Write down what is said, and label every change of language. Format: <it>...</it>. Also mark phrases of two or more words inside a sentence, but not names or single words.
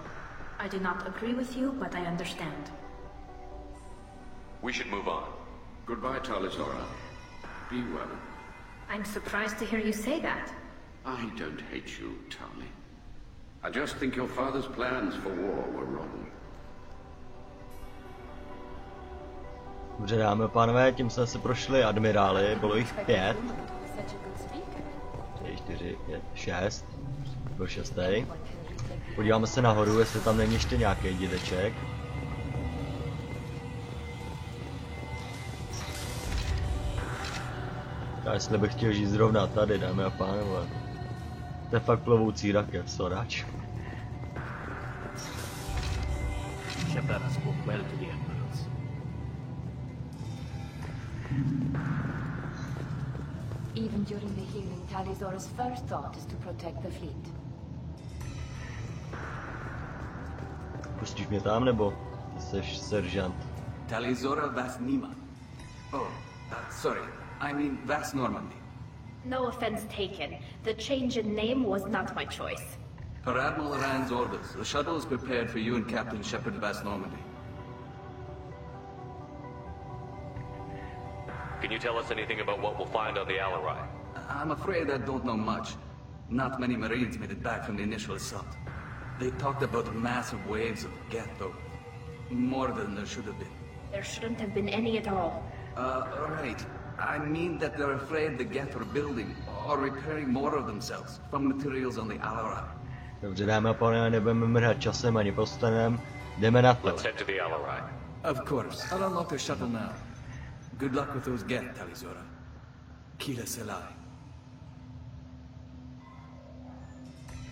<en>I do not agree with you, but I understand. We should move on. Goodbye, Tali Zora. Be well. I'm surprised to hear you say that. I don't hate you, Tali. I just think your father's plans for war were wrong.</en> <cs>Dobře, dámy a pánové, tím jsme si prošli admirály, bylo jich 5. 3, 4, 5, 6. Byl 6. Podíváme se nahoru, jestli tam není ještě nějaký dědeček. A jestli bych chtěl žít zrovna tady, dámy a pánové. To je fakt plovoucí raket, sorač.</cs> <en>Shepard spoke well to the admirals. Even during the hearing, Tali Zora's first thought is to protect the fleet.</en> <cs>Pustíš mě tam, nebo jsi seržant?</cs> <en>Tali Zora Vas Nima. Oh, sorry. I mean Vas Normandy. No offense taken. The change in name was not my choice. Per Admiral Rand's orders, the shuttle is prepared for you and Captain Shepard Vas Normandy. Can you tell us anything about what we'll find on the Alarai? I'm afraid I don't know much. Not many Marines made it back from the initial assault. They talked about massive waves of Geth, though. More than there should have been. There shouldn't have been any at all. Right. I mean that they're afraid the Geth are building or repairing more of themselves from materials on the Alarai.</en> <cs>Dobře, dámy a pánové, nebudeme mrhat časem ani postanem. Jdeme na to.</cs> <en>Let's head to the Alarai. Of course. I'll unlock the shuttle now. Good luck with those Geth, Tali Zora. Kila Selai.</en>